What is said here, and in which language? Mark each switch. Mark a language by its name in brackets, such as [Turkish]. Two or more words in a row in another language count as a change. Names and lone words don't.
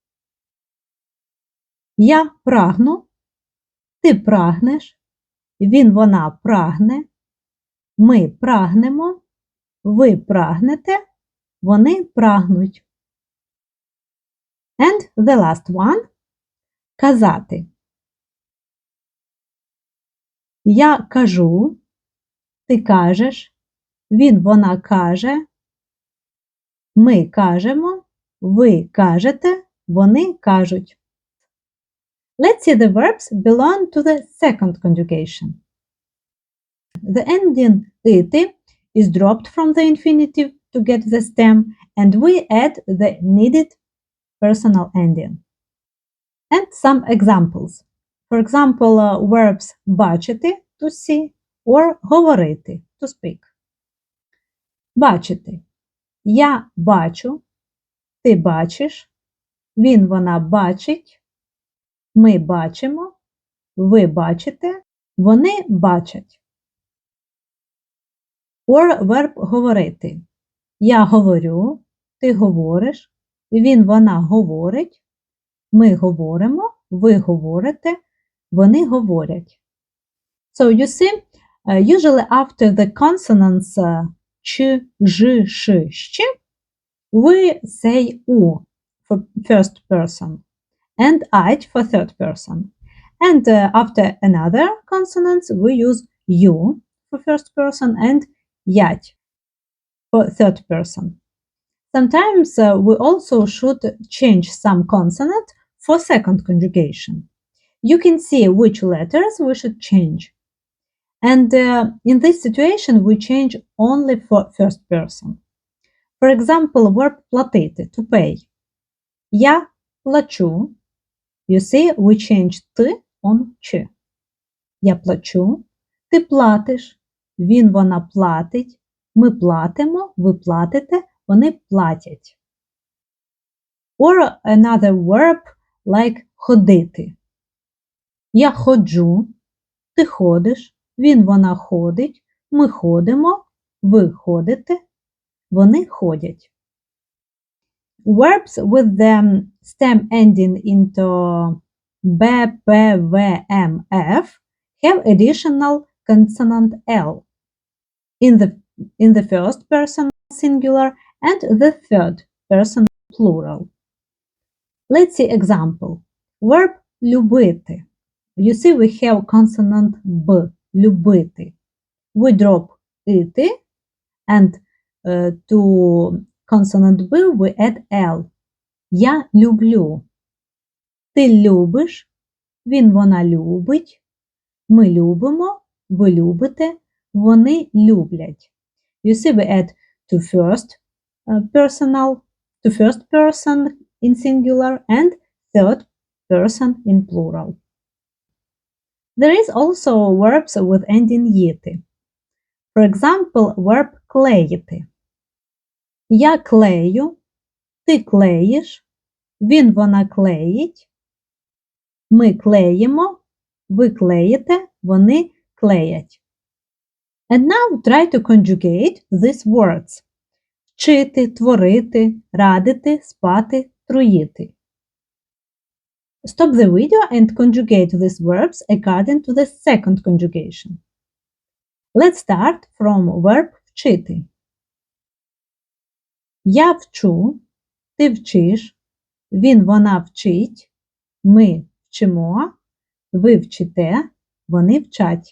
[Ukrainian] Я прагну, ти прагнеш, він, вона прагне, ми прагнемо, ви прагнете, вони прагнуть. [English] And the last one – [Ukrainian] казати. Я кажу, ти кажеш, він, вона каже, ми кажемо, ви кажете, вони кажуть. [English] Let's see the verbs belong to the second conjugation. The ending «ити» is dropped from the infinitive to get the stem, and we add the needed personal ending. And some examples. For example, verbs бачити to see or говорити to speak. [Ukrainian] Бачити. Я бачу, ти бачиш, він, вона бачить, ми бачимо, ви бачите, вони бачать. [English] Or verb говорити. [Ukrainian] Я говорю, ти говориш, він, вона говорить, ми говоримо, ви говорите, вони говорять. [English] So you see, usually after the consonants ч, ж, ш, щ, we say у for first person and ать for third person. And after another consonants, we use you for first person and ять for third person. Sometimes we also should change some consonant for second conjugation. You can see which letters we should change. And in this situation, we change only for first person. For example, verb платити, to pay. [Ukrainian] Я плачу. [English] You see, we change т on ч. [Ukrainian] Я плачу, ти платиш, він, вона платить, ми платимо, ви платите, вони платять. [English] Or another verb like ходити. [Ukrainian] Я ходжу, ти ходиш, він, вона ходить, ми ходимо, ви ходите, вони ходять. [English] Verbs with the stem ending into b, p, v, m, f have additional consonant L in the first person singular and the third person plural. Let's see example. Verb любити. You see we have consonant B, любити. We drop ити and to consonant B we add L. [Ukrainian] Я люблю. Ти любиш, він, вона любить, ми любимо, ви любите, вони люблять. [English] You see we add to first person in singular and third person in plural. There is also verbs with ending єти. For example, verb клеїти. [Ukrainian] Я клею, ти клеїш, він, вона клеїть, ми клеїмо, ви клеїте, вони клеять. [English] And now try to conjugate these words. [Ukrainian] Вчити, творити, радити, спати, труїти. [English] Stop the video and conjugate these verbs according to the second conjugation. Let's start from verb вчити. [Ukrainian] Я вчу, ти вчиш, він, вона вчить, ми вчимо, ви вчите, вони вчать.